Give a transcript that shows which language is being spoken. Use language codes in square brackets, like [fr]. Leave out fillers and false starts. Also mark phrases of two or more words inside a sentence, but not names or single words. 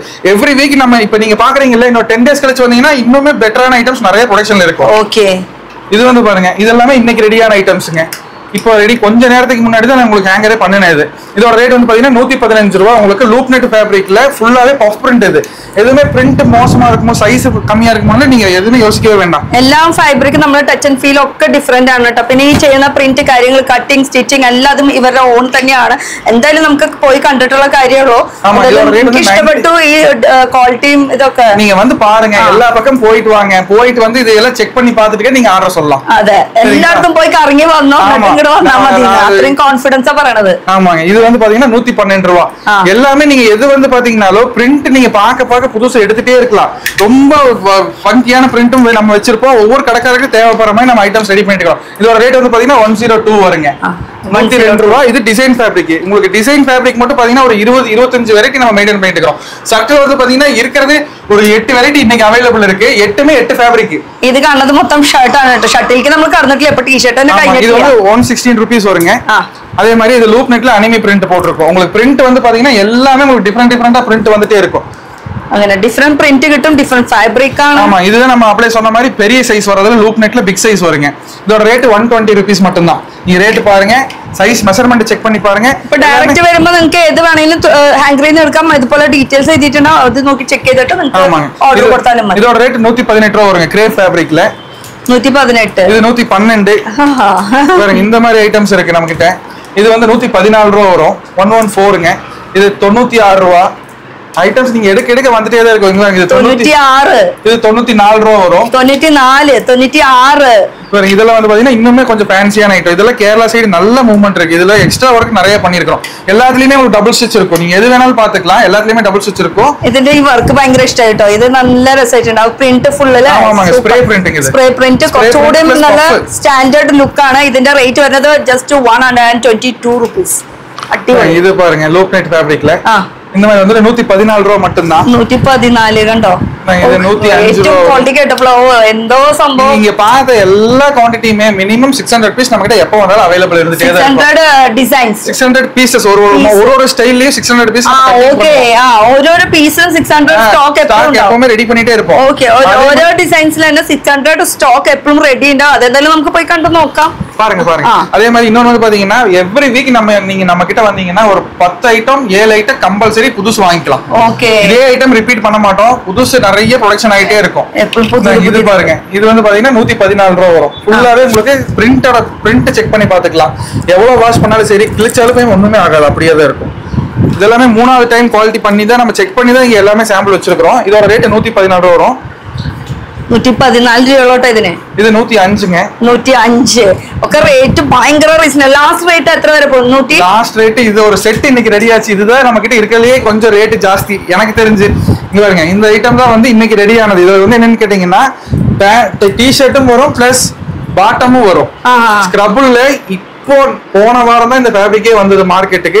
[en] every week [ta] நம்ம இப்ப நீங்க பாக்குறீங்கல்ல, இன்னும் 10 டேஸ் கழிச்சு வந்தீங்கன்னா இன்னுமே பெட்டரான ஐட்டம்ஸ் நிறைய ப்ரொடக்ஷன்ல இருக்கும். ஓகே. இது வந்து பாருங்க, இதெல்லாமே இன்னைக்கு ரெடியான ஐட்டம்ஸ்ங்க. இப்போ ரெடி கொஞ்ச நேரத்துக்கு முன்னாடி தான் நான் உங்களுக்கு ஹேங்கரே பண்ணினது. இதோட ரேட் வந்து பாத்தீங்கன்னா 115 ரூபா. உங்களுக்கு [en] loop net fabricl [ta] ஃபுல்லாவே [en] puff print. [ta] இது எதுவுமே பிரிண்ட் மோசமா இருக்குமோ சைஸ் கம்மியா இருக்குமோ நீங்க எதுவுமே யோசிக்கவே வேண்டாம். [ml] എല്ലാം ഫാബ്രിക് നമ്മുടെ [en] touch and feel [ml] ഒക്കെ ഡിഫറെന്റ് ആണ് കേട്ടോ. പിന്നെ ഈ ചെയ്യുന്ന പ്രിന്റ് കാര്യങ്ങൾ [en] cutting stitching [ml] എല്ലാതും ഇവരുടെ ഓൺ തന്നെയാണ്. എന്തായാലും നമുക്ക് പോയി കണ്ടിട്ടുള്ള കാര്യങ്ങളോ ഇഷ്ടപ്പെട്ടു. ഈ ക്വാളിറ്റിയും ഇതൊക്കെ [ta] நீங்க வந்து பாருங்க, எல்லா பக்கம் போயிட்டு வாங்க. போயிட்டு வந்து இதெல்லாம் செக் பண்ணி பார்த்துட்டு நீங்க ஆர்டர் சொல்லலாம். [ml] അതെ, എല്ലായിടത്തും പോയി കറങ്ങി വന്നോ അത്രയും കോൺഫിഡൻஸா പറയണത്. [ta] ஆமாங்க. இது வந்து பாத்தீங்கன்னா 112 ரூபா. எல்லாமே நீங்க எது வந்து பாத்தீங்கன்னாலோ பிரிண்ட் நீங்க பார்க்க புதுசா எடுத்துட்டே இருக்கலாம். ரொம்ப ஃபங்கியான பிரிண்ட்டும் நம்ம வச்சிருப்போம். ஒவ்வொரு கடைக்காரருக்கு தேவைப்படுற மாதிரி நம்ம ஐட்டம்ஸ் ரெடி பண்ணிக்கலாம். இதோட ரேட் வந்து பாத்தீங்கன்னா 102 வருங்க. 102 ரூபா. இது [en] design fabric. [ta] உங்களுக்கு [en] design fabric [ta] மட்டும் பாத்தீங்கன்னா ஒரு 20-25 வரைக்கும் நம்ம மெயின்டைன் பண்ணிட்டு இருக்கோம். சர்க்கிள் வந்து பாத்தீங்கன்னா இருக்கிறது ஒரு 8 வெரைட்டி இன்னைக்கு அவைலபிள் இருக்கு. 8மே 8 ஃபேப்ரிக். [ml] ഇത് കാണുന്നത് മൊത്തം ഷർട്ട് ആണ് കേട്ടോ. ഷർട്ടിലേക്ക് നമ്മൾ കടന്നിട്ടില്ല. ഇപ്പോ ടീ-ഷർട്ട് തന്നെ കഴിഞ്ഞു. [ta] இது வந்து 116 ரூபீஸ் வருங்க. அதே மாதிரி இது [en] loop netl anime print [ta] போட்டுருக்கோம். உங்களுக்கு பிரிண்ட் வந்து பாத்தீங்கன்னா எல்லாமே உங்களுக்கு டிஃபரெண்டா பிரிண்ட் வந்துட்டே இருக்கும். [ml] അങ്ങനെ [en] different print [ml] കിട്ടും, [en] different fabric [ml] ആണ്. [ta] ஆமா, இதுதான் நம்ம அப்படியே சொன்ன மாதிரி பெரிய சைஸ் வரதுல [en] loop netl big size [ta] வருங்க. இதோட ரேட் 120 ரூபீஸ் மட்டும் தான். நீங்க ரேட் பாருங்க, [en] size measurement check [ta] பண்ணி பாருங்க. [ml] இப்போ டைரக்ட் വരുമ്പോൾ നിങ്ങൾക്ക് ഏത് വേണമെങ്കിലും ഹാങ്കറിൽ നിന്ന് എടുക്കാം. ഇതുപോലെ ഡീറ്റെയിൽസ് എഴുതിയിട്ടുണ്ടോ അത് നോക്കി ചെക്ക് ചെയ്തിട്ട് നിങ്ങൾക്ക് ഓർഡർ കൊടുത്താലും മതി. [ta] இதோட ரேட் 118 ரூபாய் வருங்க. [en] crepe fabricl [ta] 118. இது 112. பாருங்க, இந்த மாதிரி ஐட்டம்ஸ் இருக்கு நம்ம கிட்ட. இது வந்து 114 ரூபாய் வரும். 114ங்க. இது 96 ரூபாய். ஐட்டம்ஸ் நீங்க எடுக்க வந்துட்டே தான் இருக்கும். இது 96. இது 94 ரூபாய் வரும். 96. பாருங்க, இதெல்லாம் வந்து பாத்தீங்கன்னா இன்னுமே கொஞ்சம் ஃபேன்சியான ஐட்டம். இதெல்லாம் கேரளா சைடு நல்ல மூவ்மெண்ட் இருக்கு. இதுல [en] extra work [ta] நிறைய பண்ணிருக்கோம். எல்லாத்துலயுமே உங்களுக்கு [en] double stitch [ta] இருக்கும். நீங்க எது வேணாலும் பாத்துக்கலாம். எல்லாத்துலயுமே [en] double stitch [ta] இருக்கும். [ml] ഇതിന്റെ ഈ വർക്ക് ഭയങ്കര ഇഷ്ടമായിട്ടോ. ഇത് നല്ല രസമായിട്ടുണ്ട്. [en] print full [ml] അല്ലേ? ആമാங்க, [en] spray printing. [ml] ഇത് [en] spray print [ml] കുറച്ചുകൂടി നല്ല [en] standard look [ml] ആണ്. ഇതിന്റെ റേറ്റ് വരുന്നത് [en] just 122 rupees. [ml] അടിപൊളി. [ta] ഇത് பாருங்க, [en] loop net fabricl [ta] இந்த மாதிரி வந்து 114 ரூபாய் மட்டும் தான். [ml] 114 കണ്ടോ? [ta] இது 105 ரூபாய். [ml] ക്വാണ്ടിറ്റി കേട്ടപ്പോൾ എന്തോ സംഭവം. [ta] நீங்க பார்த்த எல்லா குவாண்டிட்டியுமே மினிமம் 600 பீஸ் நம்ம கிட்ட எப்போ வந்தாலும் அவைலபிள் இருந்துட்டே தான் இருக்கும். 600 டிசைன்ஸ், 600 பீசஸ். ஒரு ஸ்டைல்லயே 600 பீஸ். ஓகே. ஓரோ பீஸும் 600 ஸ்டாக் எப்பவுமே ரெடி பண்ணிட்டே இருப்போம். ஓகே. [ml] ഓരോ ഡിസൈൻസിൽ തന്നെ 600 സ്റ്റോക്ക് എപ്പോഴും റെഡി ഉണ്ടാവും. അതെന്തായാലും നമുക്ക് പോയി കണ്ടു നോക്കാം. [ta] பாருங்க. அதே மாதிரி இன்னொன்னு வந்து பாத்தீங்கன்னா [en] every week [ta] நீங்க நம்ம கிட்ட வந்தீங்கன்னா ஒரு 10 ஐட்டம் 7 ஐட்டம் கம்பல்சரி புதுசு வாங்கிக்கலாம். ஓகே. இதே ஐட்டம் ரிப்பீட் பண்ண மாட்டோம். புதுசு நிறைய ப்ரொடக்ஷன் ஆயிட்டே இருக்கும். இது பாருங்க, இது வந்து பாத்தீங்கன்னா 114 ரூபாய் வரும். ஃபுல்லாவே உங்களுக்கு பிரிண்ட் செக் பண்ணி பாத்துக்கலாம். எவ்வளவு வாஷ் பண்ணாலும் சரி, கிழிச்சாலும் ஒண்ணுமே ஆகாது, அப்படியே தான் இருக்கும். இதெல்லாமே 3வது [en] time quality [ta] பண்ணி தான் நம்ம செக் பண்ணி தான் இங்க எல்லாமே சாம்பிள் வச்சிருக்கோம். இதோட ரேட் 114 ரூபாய் வரும். [ml] 114 രൂപയോട്ടോ ഇതിന്. ഇത് 105ங்க. 105 ഒക്കെ റേറ്റ് ഭയങ്കര റീസണബിൾ. [en] last rate [ml] എത്ര വരെ പോകും? [en] last rate [ta] இது ஒரு செட் இன்னைக்கு ரெடி ஆச்சு. இதுதான் நம்ம கிட்ட இருக்கலையே கொஞ்சம் ரேட் ஜாஸ்தி எனக்கு தெரிஞ்சு. இங்க பாருங்க, இந்த ஐட்டம் தான் வந்து இன்னைக்கு ரெடி ஆனது. இது வந்து என்னன்னு கேட்டீங்கன்னா டி-ஷர்ட்டும் வரும் பிளஸ் பாட்டமும் வரும். ஸ்க்ரப்ல இப்போ போன வாரம் தான் இந்த ஃபேப்ரிக்கே வந்தது மார்க்கெட்டுக்கு.